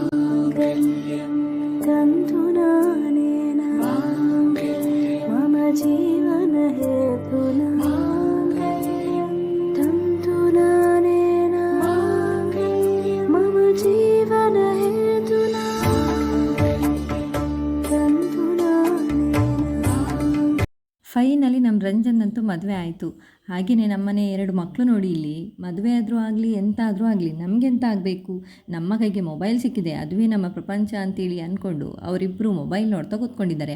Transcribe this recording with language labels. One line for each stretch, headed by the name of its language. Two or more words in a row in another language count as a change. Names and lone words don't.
Sanskrit: तन्तुनानेन मम जीवन हेतुना तन्तुनानेन मम जीवन हेतुना
Kannada: ಫೈನಲಿ ನಮ್ಮ ರಂಜನ್ನಂತೂ ಮದುವೆ ಆಯಿತು. ಹಾಗೆಯೇ ನಮ್ಮನೆ 2 ಮಕ್ಕಳು ನೋಡಿ, ಇಲ್ಲಿ ಮದುವೆ ಆದರೂ ಆಗಲಿ ಎಂತಾದರೂ ಆಗಲಿ ನಮಗೆಂತ ಆಗಬೇಕು, ನಮ್ಮ ಕೈಗೆ ಮೊಬೈಲ್ ಸಿಕ್ಕಿದೆ, ಅದುವೇ ನಮ್ಮ ಪ್ರಪಂಚ ಅಂತೇಳಿ ಅಂದ್ಕೊಂಡು ಅವರಿಬ್ಬರು ಮೊಬೈಲ್ ನೋಡ್ತಾ ಕೂತ್ಕೊಂಡಿದ್ದಾರೆ.